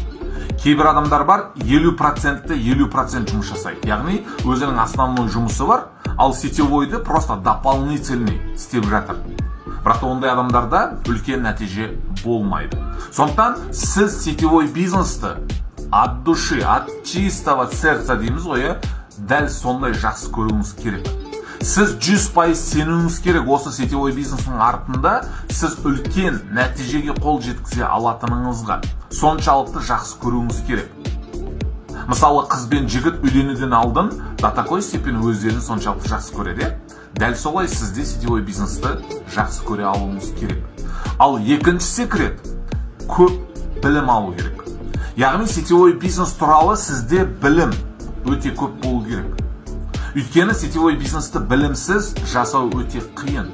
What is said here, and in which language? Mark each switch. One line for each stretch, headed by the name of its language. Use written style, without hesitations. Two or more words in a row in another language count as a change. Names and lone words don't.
Kazakh: Кейбір адамдар бар, 50% жұмыс жасайды. Яғни өзінің основной жұмысы бар, ал сетевойды
Russian: просто дополнительный
Kazakh: істеп жатыр. Бірақ ондай адамдарда үлкен нәтиже болмайды. Сондықтан сіз сетевой бизнесті
Russian: от души, от чистого сердца
Kazakh: дейміз ғой, дәл сондай жақсы көруіңіз керек. Сіз 100% сенуіңіз керек осы сетевой бизнестің артында сіз үлкен нәтижеге қол жеткізе алатыныңызға. Соншалықты жақсы көруіңіз керек. Мысалы, қыз бен жігіт үйленуден алдын
Russian: до такой степени
Kazakh: өздерін соншалықты жақсы көреді. Дәл солай сізде сетевой бизнесті жақсы көре алуыңыз керек. Ал екінші секрет көп білім алу керек. Яғни сетевой бизнес туралы сізде білім өте көп болу керек. Өйткені сетевой бизнесті білімсіз жасау өте қиын.